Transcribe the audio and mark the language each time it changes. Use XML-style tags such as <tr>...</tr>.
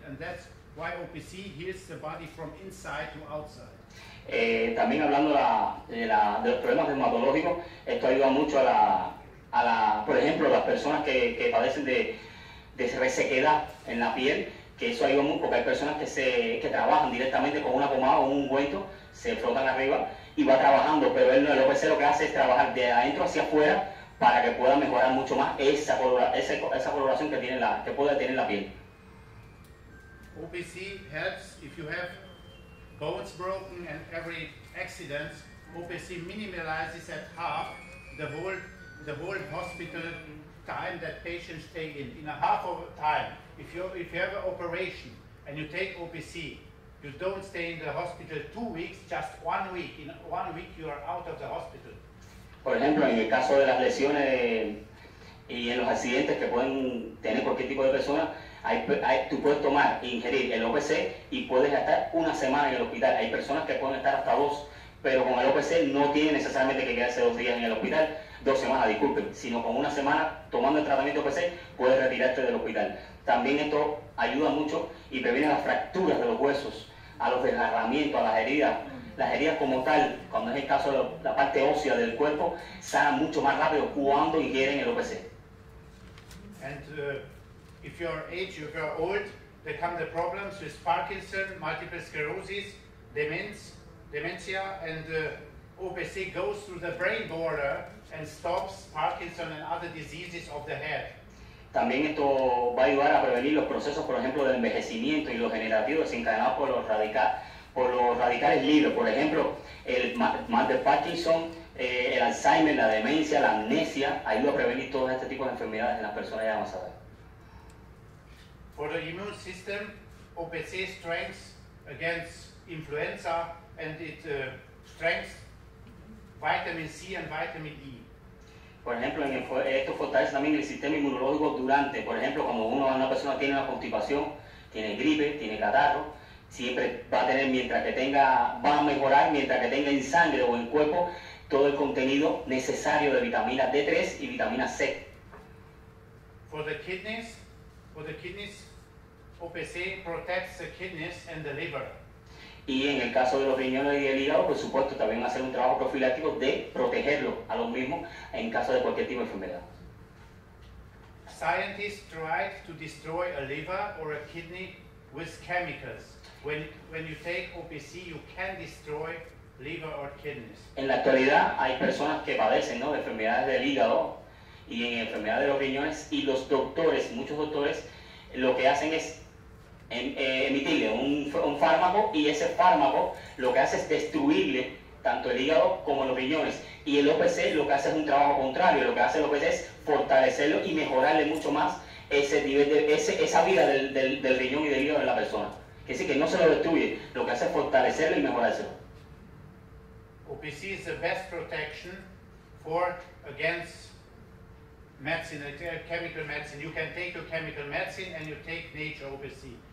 <en>And that's why OPC heals the body from inside to outside.</en> <es>También hablando de los problemas dermatológicos, esto ayuda mucho por ejemplo, las personas que padecen de resequedad en la piel, que eso ayuda mucho porque hay personas que trabajan directamente con una pomada o un ungüento, se frotan arriba y va trabajando, pero el OPC lo que hace es trabajar de adentro hacia afuera para que pueda mejorar mucho más esa coloración que puede tener la piel.</es> <en>OPC helps if you have bones broken and every accident. OPC minimalizes at half the whole hospital time that patients stay in a half of time. If you have an operation and you take OPC, you don't stay in the hospital 2 weeks, just 1 week. In 1 week you are out of the hospital.</en> <es>Por ejemplo, en el caso de las lesiones y en los accidentes que pueden tener cualquier tipo de persona, tú puedes tomar e ingerir el OPC y puedes estar 1 semana en el hospital. Hay personas que pueden estar hasta 2, pero con el OPC no tiene necesariamente que quedarse 2 días en el hospital, 2 semanas, disculpen, sino con 1 semana tomando el tratamiento OPC puedes retirarte del hospital. También esto ayuda mucho y previene las fracturas de los huesos, a los desgarramientos, a las heridas. Las heridas como tal, cuando es el caso de la parte ósea del cuerpo, sanan mucho más rápido cuando ingieren el OPC.</es> <en>And if you're old, there come the problems with Parkinson, multiple sclerosis, dementia, and OPC goes through the brain border and stops Parkinson and other diseases of the head.</en> <es>También esto va a ayudar a prevenir los procesos, por ejemplo, del envejecimiento y los generativos desencadenados por los radicales libres. Por ejemplo, el mal de Parkinson, el Alzheimer, la demencia, la amnesia, ayuda a prevenir todos este tipo de enfermedades en las personas ya avanzadas.</es> <en>For the immune system, OPC strengthens against influenza, and it strengthens vitamin C and vitamin E.</en> <es>Por ejemplo, esto fortalece también el sistema inmunológico durante, por ejemplo, cuando una persona tiene una constipación, tiene gripe, tiene catarro, siempre va a tener, va a mejorar mientras que tenga en sangre o en cuerpo todo el contenido necesario de vitamina D3 y vitamina C.</es> <en>For the kidneys, OPC protects the kidneys and the liver.</en> <es>Y en el caso de los riñones y del hígado, por supuesto, también hacer un trabajo profiláctico de protegerlos a los mismos en caso de cualquier tipo de enfermedad.</es> <en>Scientists tried to destroy a liver or a kidney with chemicals. When you take OPC, you can destroy liver or kidneys.</en> <es>En la actualidad hay personas que padecen, ¿no?, de enfermedades del hígado y en enfermedades de los riñones, y los doctores, muchos doctores, lo que hacen es emitirle un fármaco, y ese fármaco lo que hace es destruirle tanto el hígado como los riñones, y el OPC lo que hace es un trabajo contrario. Lo que hace el OPC es fortalecerlo y mejorarle mucho más ese nivel esa vida del riñón y del hígado de la persona. Que sí, que no se lo destruye, lo que hace es fortalecerlo y mejorárselo.</es> <en>OPC is the best protection against medicine, chemical medicine. You can take your chemical medicine and you take nature OPC.</en>